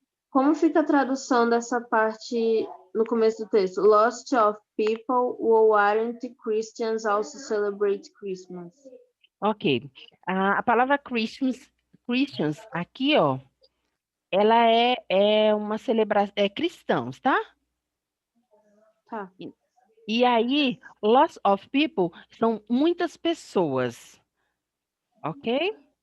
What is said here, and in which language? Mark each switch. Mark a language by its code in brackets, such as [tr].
[pt] como fica a tradução dessa parte no começo do texto? [en] Lost of people who aren't Christians also celebrate Christmas. [pt] Ok. A palavra Christians, aqui, ó, ela é uma celebração, é cristãos, tá? Tá. E aí, [en] lots of people [pt] são muitas pessoas, ok?